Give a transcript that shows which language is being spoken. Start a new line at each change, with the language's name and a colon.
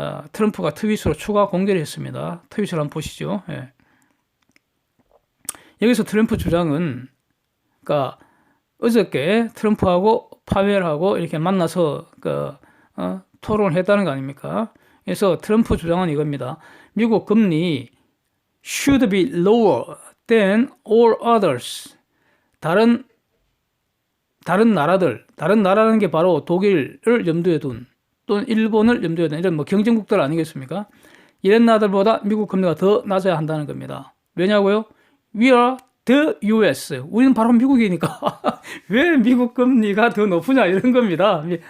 Korean: 트럼프가 트윗으로 추가 공개를 했습니다. 트윗을 한번 보시죠. 예. 여기서 트럼프 주장은, 어저께 트럼프하고 파웰하고 이렇게 만나서, 토론을 했다는 거 아닙니까? 그래서 트럼프 주장은 이겁니다. 미국 금리
English: should be lower than all others.
Korean: 다른 나라라는 게 바로 독일을 염두에 둔, 또는 일본을 염두에 둔 이런 경쟁국들 아니겠습니까? 이런 나라들보다 미국 금리가 더 낮아야 한다는 겁니다. 왜냐고요?
English: We are the US.
Korean: 우리는 바로 미국이니까 왜 미국 금리가 더 높으냐 이런 겁니다.